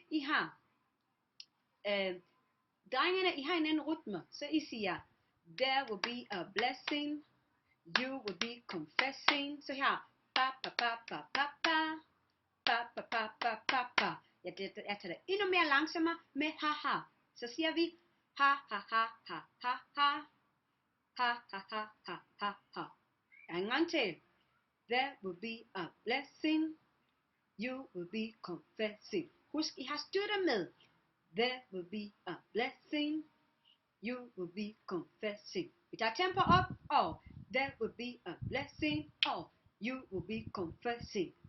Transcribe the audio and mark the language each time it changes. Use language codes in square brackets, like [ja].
[da] I har drengene, I har en anden rytme. Så I siger, [en] there will be a blessing. You will be confessing. [da] Så her, pa pa pa pa pa pa. Pa pa pa pa pa pa. Jeg tager det endnu mere langsommere med ha ha. Så siger vi, ha ha ha ha ha ha. Ha ha ha ha ha ha. En gang til. [en] There will be a blessing. You will be confessing. [da] Husk, I har støtter med. [en] There will be a blessing. You will be confessing. [da] Vi tager tempo op, og [en] there will be a blessing, og you will be confessing.